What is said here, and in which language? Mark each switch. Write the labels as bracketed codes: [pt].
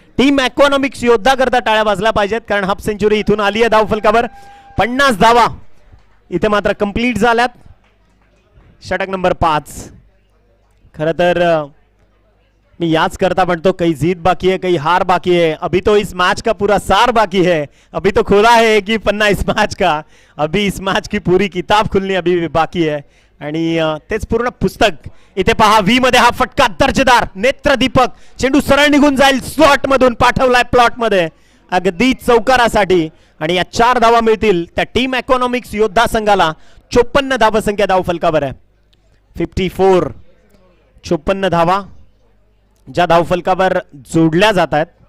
[mr] Team economics योद्धा करता टाळ्या वाजल्या पाहिजेत कारण हाफ सेंचुरी इथून आली आहे धावफलकावर. 50 धावा इथे मात्र कंप्लीट झाल्यात. षटक नंबर 5. खरं तर मी याच करता म्हणतो [hi] कई जीत बाकी है कई हार बाकी है. अभी तो इस मैच का पूरा सार बाकी है. अभी तो खुला है एक ही पन्ना इस मैच का. अभी इस मैच की पूरी किताब खुलनी अभी भी बाकी है [mr] आणि तेच पूर्ण पुस्तक. इथे पहा व्ही मध्ये हा फटका दर्जेदार नेत्रदीपक. चेंडू सरळ निघून जाईल. स्लॉट मधून पाठवलाय प्लॉट मध्ये अगदी चौकारासाठी आणि या 4 धावा मिळतील त्या टीम इकॉनॉमिक्स योद्धा संघाला. 54 धावसंख्या धावफलकावर आहे. 54 54 धावा ज्या धावफलकावर जोडल्या जात आहेत.